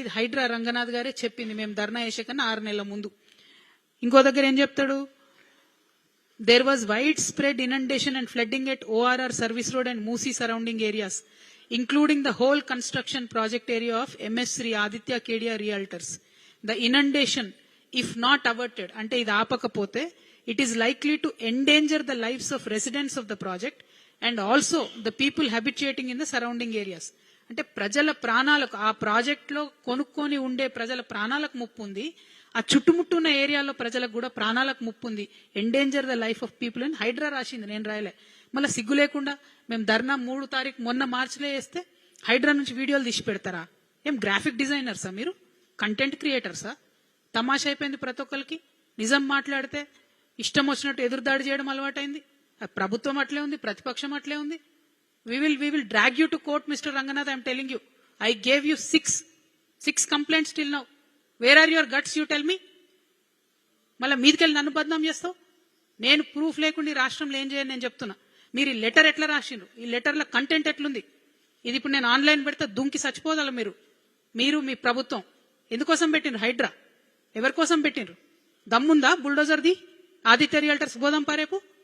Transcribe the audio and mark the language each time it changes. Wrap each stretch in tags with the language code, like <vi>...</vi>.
<te>ఇది హైడ్రా రంగనాథ్ గారే చెప్పింది మేము ధర్నా చేసే కన్నా 6 నెలల ముందు. ఇంకో దగ్గర ఏం చెప్తాడు?</te> <en>There was widespread inundation and flooding at ORR service road and Musi surrounding areas including the whole construction project area of MS Sri Aditya Kedia Realtors. The inundation, if not averted,</en> <te>ante idi aapakapote,</te> <en>it is likely to endanger the lives of residents of the project and also the people habitating in the surrounding areas.</en> <te>అంటే ప్రజల ప్రాణాలకు, ఆ project లో కొనుక్కొని ఉండే ప్రజల ప్రాణాలకు ముప్పు ఉంది, ఆ చుట్టుముట్టున్న ఏరియాలో ప్రజలకు కూడా ప్రాణాలకు ముప్పు ఉంది.</te> <en>endanger the life of people</en> <te>అని హైడ్రా రాసింది, నేను రాయలే. మళ్ళీ సిగ్గు లేకుండా మేము ధర్నా 3 తారీఖు మొన్న మార్చిలో వేస్తే హైడ్రా నుంచి వీడియోలు తీసి పెడతారా? ఏం గ్రాఫిక్ డిజైనర్సా మీరు? కంటెంట్ క్రియేటర్సా? తమాషా అయిపోయింది ప్రతి ఒక్కరికి. నిజం మాట్లాడితే ఇష్టం వచ్చినట్టు ఎదురుదాడి చేయడం అలవాటైంది. ప్రభుత్వం అట్లే ఉంది, ప్రతిపక్షం అట్లే ఉంది.</te> <en>We will drag you to court, Mr. Ranganath. I am telling you. I gave you six complaints till now. Where are your guts, you tell me?</en> <te>మళ్ళీ మీదికెళ్ళి నన్ను బద్నాం చేస్తావు. నేను ప్రూఫ్ లేకుండా ఈ రాష్ట్రంలో ఏం చేయను నేను చెప్తున్నా. మీరు ఈ లెటర్ ఎట్లా రాసిండ్రు, ఈ లెటర్ల కంటెంట్ ఎట్లుంది, ఇది ఇప్పుడు నేను ఆన్లైన్ పెడితే దుంకి చచ్చిపోదాల. మీరు మీ ప్రభుత్వం ఎందుకోసం పెట్టిండ్రు హైడ్రా? ఎవరి కోసం పెట్టిండ్రు? దమ్ముందా బుల్డోజర్ది? ఆదిత్య రియల్టర్స్ పోదాం పారేపు.</te>